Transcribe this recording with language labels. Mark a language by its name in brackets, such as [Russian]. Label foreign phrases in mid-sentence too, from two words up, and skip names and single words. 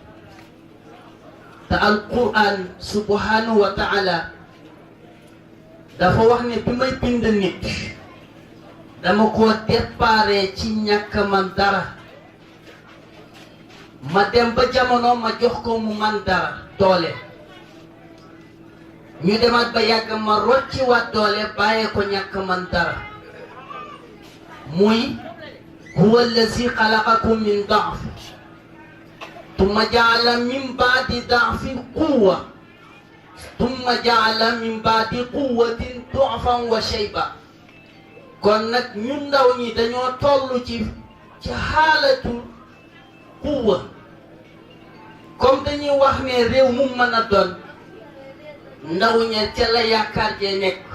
[Wolof] te alquran [Arabic] سبحانه وتعالى [Wolof] dafa wax ne bi may bind nit dama ko déparé ci ñàkk man dara ma dem ba jamono ma jox ko mu man dara doole ñu demaat ba yàgg ma rocci waat doole bàyyee ko ñàkk man dara muy [Arabic] هو الذي خلقكم من ضعف ثم جعل من بعد ضعف قوة ثم جعل من بعد قوة ضعفا وشيبة [Wolof] kon nag ñun ndaw ñi dañoo toll ci [Arabic] حالة قوة [Wolof] comme dañuy wax ne réew mu mën a doon ndaw ñe ca la yaakaar jee nekk